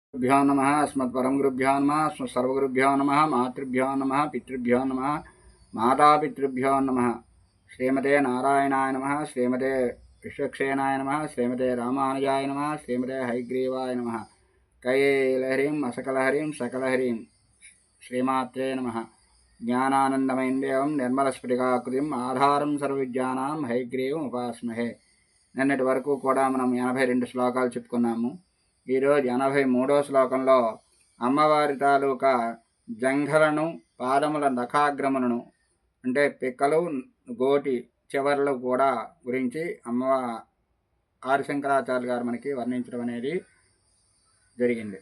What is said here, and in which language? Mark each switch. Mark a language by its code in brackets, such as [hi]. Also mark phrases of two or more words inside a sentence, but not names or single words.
[sa] गुरुभ्यो नमः अस्मत्परमगुरुभ्यो नमः सर्वगुरुभ्यो नमः मातृभ्यो नमः पितृभ्यो नमः मातापितृभ्यो नमः श्रीमते नारायणाय नमः श्रीमते विश्वक्षेनाय नमः श्रीमते रामानुजाय नमः श्रीमते हयग्रीवाय नमः कैलहरीं असकलहरीं सकलहरीं श्रीमात्रे नमः ज्ञानानन्दमयं देवं निर्मलस्फटिकाकृतिम् आधारं सर्वविद्यानां हयग्रीवम् उपास्महे। [te] నిన్నటి వరకు కూడా మనం 82 శ్లోకాలు చెప్పుకున్నాము. ఈరోజు 83వ శ్లోకంలో అమ్మవారి తాలూకా జంఘలను పాదముల నఖాగ్రములను అంటే పిక్కలు గోటి చివర్లు కూడా గురించి ఆదిశంకరాచార్య గారు మనకి వర్ణించడం అనేది జరిగింది.